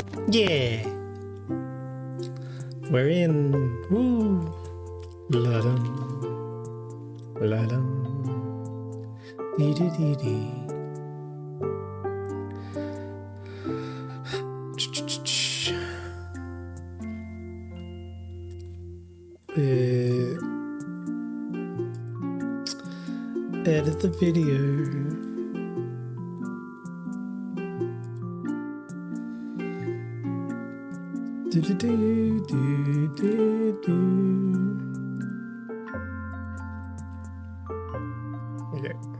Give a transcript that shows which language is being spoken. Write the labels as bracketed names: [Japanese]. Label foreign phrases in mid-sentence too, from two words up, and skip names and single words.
[English] Yeah. We're in. Woo. La-dum. La-dum. Dee-dee-dee-dee. Edit the video. Okay.